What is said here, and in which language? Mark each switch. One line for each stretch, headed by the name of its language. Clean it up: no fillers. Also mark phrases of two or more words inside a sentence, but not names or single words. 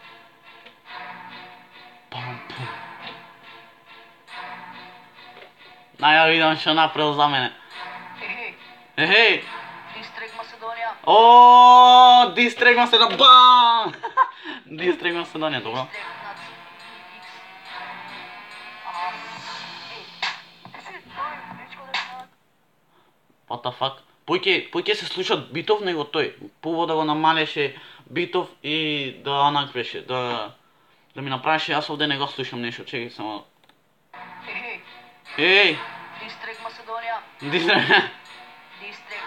Macedonian: Пам-пум. Ја видам што направил за мене. Ехеј! Дистрек Македонија. О, Дистрек Македонија. Бам! Дистрек Македонија, добро.
English: What the fuck?
Macedonian: Поќе се слушат битов него тој. Пово да го намалеше битов и да онак беше, да ми направеше, јас овде не го слушам нешто, чекај само. Еј! Дистрек Македонија. Дистрек Дистрек